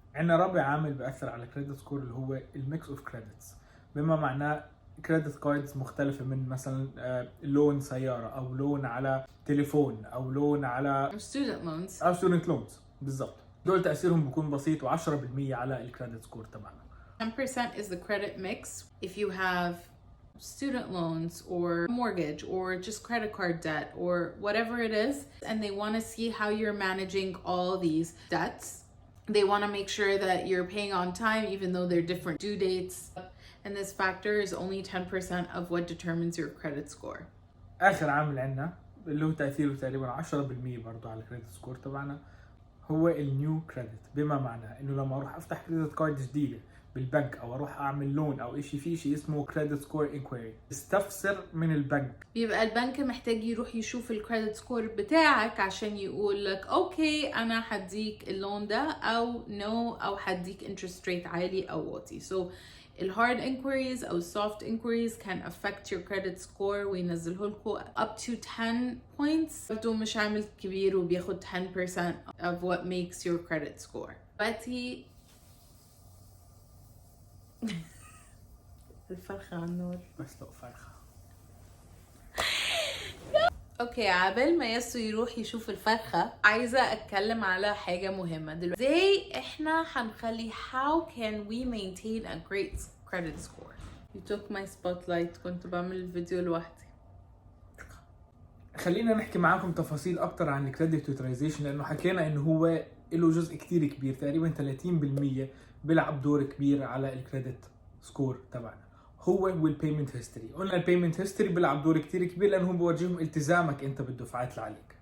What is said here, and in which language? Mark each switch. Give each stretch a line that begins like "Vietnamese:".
Arabic: عندنا رابع عامل بيأثر على الكريدت سكور اللي هو الميكس اوف كريدتس، بما معناه كريدت كاردز مختلفة من مثلا لون سيارة أو لون على تليفون أو لون على
English: student loans
Arabic: أو
English: student loans
Arabic: بالضبط. دول تأثيرهم بيكون بسيط و10% على الكريدت سكور تبعنا.
English: 10% is the credit mix. If you have student loans or mortgage or just credit card debt or whatever it is, and they want to see how you're managing all these debts, they want to make sure that you're paying on time even though they're different due dates. And this factor is only 10% of what determines your credit score.
Arabic: آخر عامل عندنا اللي هو تأثيره تقريبا 10% برضو على الكريدت سكور تبعنا هو النيو كريدت، بما معناه إنه لما أروح أفتح كريدت كارد جديدة بالبنك أو أروح أعمل لون أو إشي، في شيء اسمه كريدت سكور انكويري، استفسر من البنك. بيبقى البنك محتاج يروح يشوف الكريدت سكور بتاعك عشان يقول لك أوكي أنا هديك اللون ده أو نو أو هديك interest rate عالي أو واطي.
English: So الهارد inquiries أو soft inquiries can affect your credit score
Arabic: وينزله لكم
English: up to 10 points.
Arabic: برضو مش عامل كبير وبياخد
English: 10% of what makes your credit score.
Arabic: دلوقتي الفرخة على النار. بس لو فرخة. اوكي، عبال ما ياسو يروح يشوف الفرخة، عايزة اتكلم على حاجة مهمة دلوقتي. ازاي احنا هنخلي
English: how can we maintain a great credit score. You took my spotlight.
Arabic: كنت بعمل الفيديو لوحدي. خلينا نحكي معاكم تفاصيل اكتر عن الكريدت يوتيلايزيشن، لانه حكينا انه هو له جزء كتير كبير، تقريبا 30% بيلعب دور كبير على الكريدت سكور تبعنا، هو والبيمنت هيستوري. قلنا البيمنت هيستوري بيلعب دور كتير كبير لانه هم بيورجيهم التزامك انت بالدفعات اللي عليك.